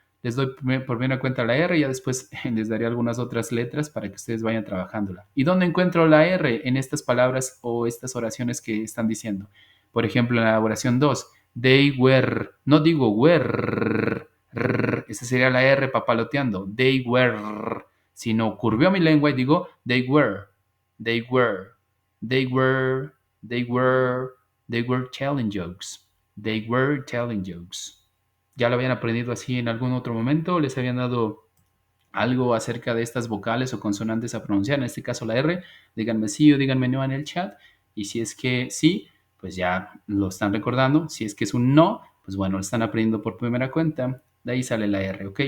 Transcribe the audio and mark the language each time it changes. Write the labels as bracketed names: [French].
[Spanish] Les doy por primera cuenta la R y ya después les daré algunas otras letras para que ustedes vayan trabajándola. ¿Y dónde encuentro la R en estas palabras o estas oraciones que están diciendo? Por ejemplo, en la oración 2, [English] they were. [Spanish] No digo were. Esa sería la R papaloteando. [English] They were, [Spanish] sino curveo mi lengua y digo [English] they were, they were, they were, they were, they were telling jokes, they were telling jokes. [Spanish] ¿Ya lo habían aprendido así en algún otro momento? ¿Les habían dado algo acerca de estas vocales o consonantes a pronunciar? En este caso la R, díganme sí o díganme no en el chat. Y si es que sí, pues ya lo están recordando. Si es que es un no, pues bueno, lo están aprendiendo por primera cuenta. De ahí sale la R, ¿ok?